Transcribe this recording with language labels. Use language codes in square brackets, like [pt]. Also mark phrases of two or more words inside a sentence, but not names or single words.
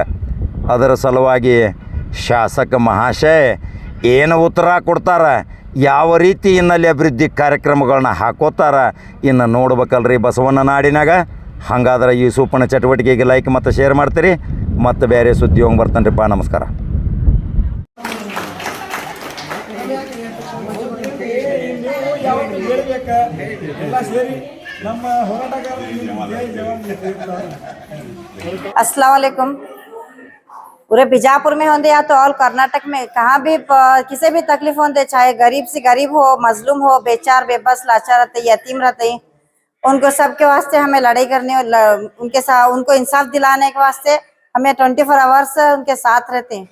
[kn] ಅದರ ಸಲುವಾಗಿ ಶಾಸಕ ಮಹಾಶಯ ಏನು ಉತ್ತರ ಕೊಡ್ತಾರೆ, ಯಾವ ರೀತಿ ಇನ್ನಲ್ಲಿ ಅಭಿವೃದ್ಧಿ ಕಾರ್ಯಕ್ರಮಗಳನ್ನ ಹಾಕೋತಾರೆ ಇನ್ನು ನೋಡ್ಬೇಕಲ್ರಿ ಬಸವಣ್ಣ ನಾಡಿನಾಗ. ಹಾಗಾದ್ರೆ ಯೂಸುಫನ ಚಟುವಟಿಕೆಗೆ ಲೈಕ್ ಮತ್ತು ಶೇರ್ ಮಾಡ್ತೀರಿ. ಮತ್ತು ಬೇರೆ ಸುದ್ದಿ ಹೋಗಿ ಬರ್ತಾನೆ ರೀ. ನಮಸ್ಕಾರ. [ar] السلام عليكم. [hi] पूरे बीजापुर में होंगे या तो ऑल कर्नाटक में कहाँ भी किसी भी तकलीफ होंगे, चाहे गरीब से गरीब हो, मजलूम हो, बेचार बेबस लाचार रहते, यतीम रहते, उनको सबके वास्ते हमें लड़ाई करनी, उनके साथ उनको इंसाफ दिलाने के वास्ते हमें 24 आवर्स उनके साथ रहते हैं।